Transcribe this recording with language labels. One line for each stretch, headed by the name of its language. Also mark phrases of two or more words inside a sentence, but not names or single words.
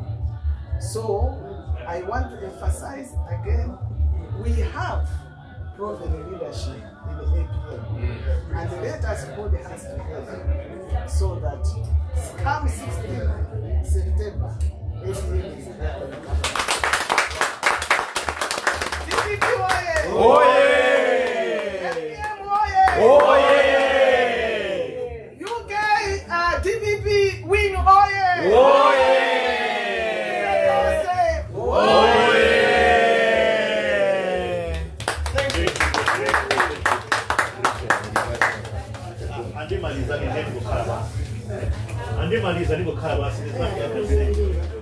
English: So I want to emphasize again, we have proven leadership in the APM. And let us hold hands together so that come 16 September, APM is going to come.
Nyanja: Oye! Oye!
English: UK DPP win oye!
Nyanja: Oye! Oye!
English: Thank you.
Nyanja: Andi maliza niko khala basi.